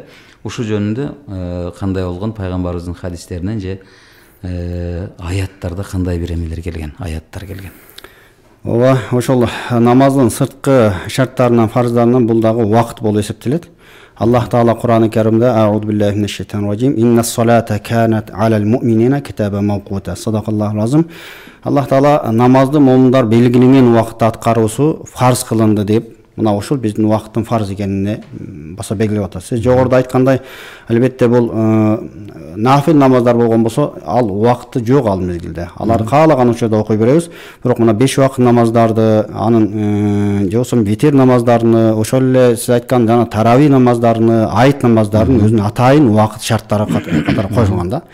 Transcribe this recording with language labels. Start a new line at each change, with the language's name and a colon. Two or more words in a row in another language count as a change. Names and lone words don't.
Kyrgyz: Ушул жөнүндө кандай болгон пайгамбарыбыздын хадистеринен же аяттарда кандай бир эмелер келген, аяттар келген? Ооба, ошол намаздын сырткы шарттарынан, фарздарынан бул дагы убакыт болуп эсептелет. Аллах Таала Кур'ан-ы Каримде
Arabic: أعوذ بالله من الشيطان الرجيم. إن الصلاة كانت على المؤمنين كتابا موقوتا. صدق الله العظيم.
Kyrgyz: Аллах Таала намазды момундар белгиленген убакытта аткаруусу фарз кылынды деп мына ушул биздин убакыттын фарз экенине баса белгилеп атат. Сиз жогоруда айткандай, албетте бул нафил намаздар болгон болсо, ал убакыты жок ал мезгилде. Аларды каалаган учурда окуй беребиз. Бирок мына 5 убакыт намаздарды, анын же болбосо витир намаздарын, ошол эле сиз айткан жана тарави намаздарын, айт намаздарын өзүнүн атайын убакыт шарттары катары коюлган да.